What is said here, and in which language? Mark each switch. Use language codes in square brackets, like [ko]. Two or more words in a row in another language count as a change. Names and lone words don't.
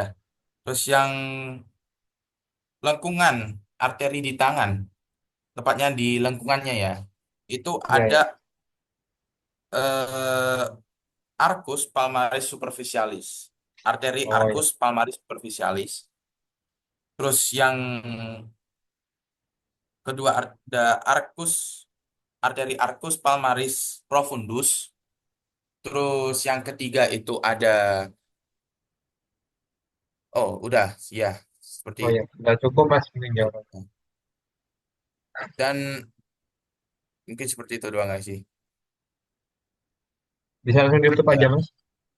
[id] Terus yang lengkungan arteri di tangan, tepatnya di lengkungannya ya, itu Ya ada ya. [la] eh, arcus palmaris superficialis. [id] Arteri Oh ya. [la] arcus palmaris superficialis. [id] Terus yang kedua ada arcus arteri [la] arcus palmaris profundus. [id] Terus yang ketiga itu ada, oh udah ya seperti Oh ya. itu. Udah cukup, Mas, mungkin jawaban. Dan mungkin seperti itu doang nggak sih? Bisa langsung ditutup aja,